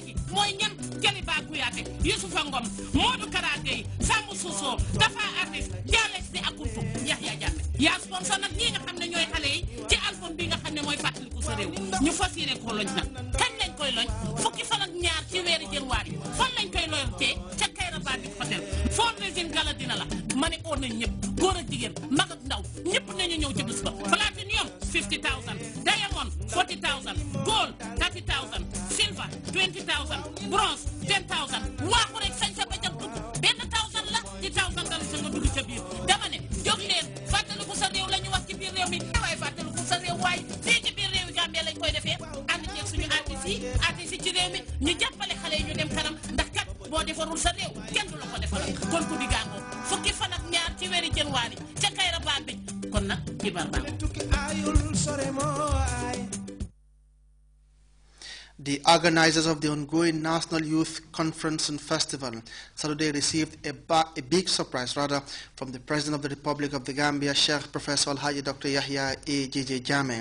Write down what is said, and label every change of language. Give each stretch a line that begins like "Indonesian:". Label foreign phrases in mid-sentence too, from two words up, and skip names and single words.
Wolof: ci mooy ñan Jaliba Kuyaate Yusufa Ngom Modou Karaate yi Sambu Suso Dafa artiste Jalex di akuntu Yahya Jammeh yaa sponsor nag ñi nga xam ne ñooy xale yi ci album bi nga xam ne mooy fàttaliku sa réew ñu fas yéene ko loñ nag kañ lañ koy loñ fukki fan ak ñaar ci weeri janvier fan lañ koy loyantee ca Kairaba Big Hotel
English: fundraising gala
Wolof: dina la ma ne oo nañ ñëpp góor ak jigéen mag ak ndaw ñëpp nañu ñëw ci bés ba
English: platinum 50,000 diamond 40,000 gold 30,000 silver 20,000 bronze 10,000
Wolof: waaxu rek sañ sa ba jam dugg benn 1,000 la di 1,000 dal sa nga dugg ca biir dama ne jóg leen fàttaliku sa réew la ñu wax ci biir réew mi waaye fàttaliku sa réew waaye fii ci biir réew yi Gambie lañ koy defee ànd ceeg suñu artistes yi ci réew mi ñu jàppale xale yi ñu dem kanam ndax kat boo defarul sa réew kenn du la ko defaral kon ku di gàngoo fukki fan ak ñaar ci weeri janvier ca Kairaba bi kon nag xibaar baa
English: The organizers of the ongoing National Youth Conference and Festival Saturday received a big surprise from the President of the Republic of the Gambia, Sheikh Professor Alhaji Dr. Yahya A.J.J. Jammeh.